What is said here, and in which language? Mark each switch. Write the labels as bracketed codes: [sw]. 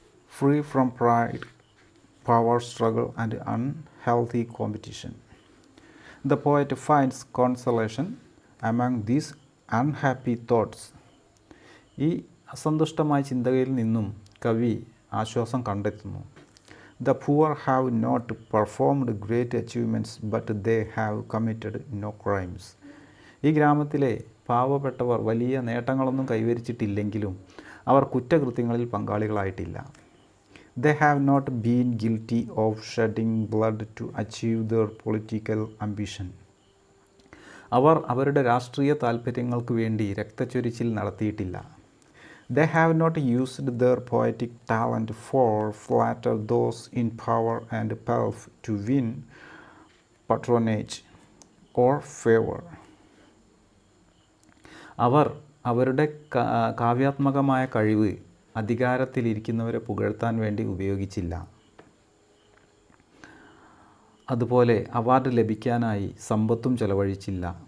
[en] Free from pride, power struggle and unhealthy competition, the poet finds consolation among these unhappy thoughts. [ml] ഈ അസന്തുഷ്ടമായ ചിന്തകളിൽ നിന്നും കവി ആശ്വാസം കണ്ടെത്തുന്നു. [en] The poor have not performed great achievements, but they have committed no crimes. [ml] ഈ ഗ്രാമത്തിലെ പാവപ്പെട്ടവർ വലിയ നേട്ടങ്ങളൊന്നും കൈവരിച്ചിട്ടില്ലെങ്കിലും അവർ കുറ്റകൃത്യങ്ങളിൽ പങ്കാളികളായിട്ടില്ല. [en] They have not been guilty of shedding blood to achieve their political ambition. [ml] അവർ അവരുടെ രാഷ്ട്രീയ താൽപ്പര്യങ്ങൾക്ക് വേണ്ടി രക്തച്ചൊരിച്ചിൽ നടത്തിയിട്ടില്ല. [en] They have not used their poetic talent for flatter those in power and pelf to win patronage or favor. [ml] അവർ അവരുടെ കാവ്യാത്മകമായ കഴിവ് അധികാരത്തിലിരിക്കുന്നവരെ പുകഴ്ത്താൻ വേണ്ടി ഉപയോഗിച്ചില്ല. അതുപോലെ award ലഭിക്കാനായി സമ്പത്തും ചെലവഴിച്ചില്ല.